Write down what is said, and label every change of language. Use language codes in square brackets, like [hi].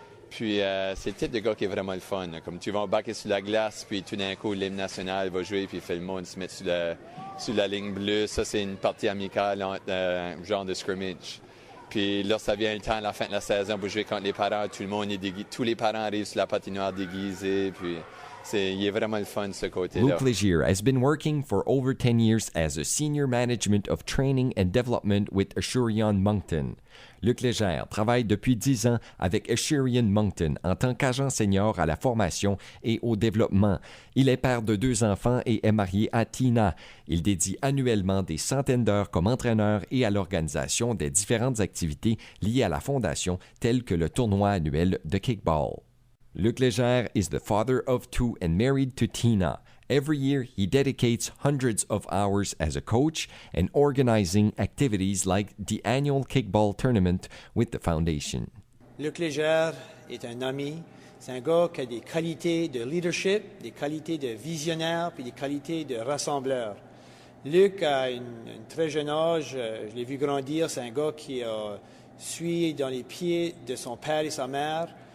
[fr] Puis c'est le type de gars qui est vraiment le fun. Comme tu vas embarquer sur la glace, puis tout d'un coup, l'hymne national va jouer, puis il fait le monde se mettre sur la ligne bleue. Ça, c'est une partie amicale, un genre de scrimmage. Puis là, ça vient le temps à la fin de la saison pour jouer contre les parents. Tout le monde est déguisé. Tous les parents arrivent sur la patinoire déguisés, puis... il est vraiment le fun, ce côté-là. [en] Luc Légère has been working for over 10 years as a senior management of training and development with Ashurian Moncton. [fr] Luc Légère travaille depuis 10 ans avec Ashurian Moncton en tant qu'agent senior à la formation et au développement. Il est père de 2 enfants et est marié à Tina. Il dédie annuellement des centaines d'heures comme entraîneur et à l'organisation des différentes activités liées à la fondation, telles que le tournoi annuel de kickball. [en] Luc Légère is the father of 2 and married to Tina. Every year, he dedicates hundreds of hours as a coach and organizing activities like the annual kickball tournament with the foundation. [fr] Luc Légère est un ami. C'est un gars qui a des qualités de leadership, des qualités de visionnaire, puis des qualités de rassembleur. Luc, à un très jeune âge, je l'ai vu grandir. C'est un gars qui a suivi dans les pieds de son père et sa mère.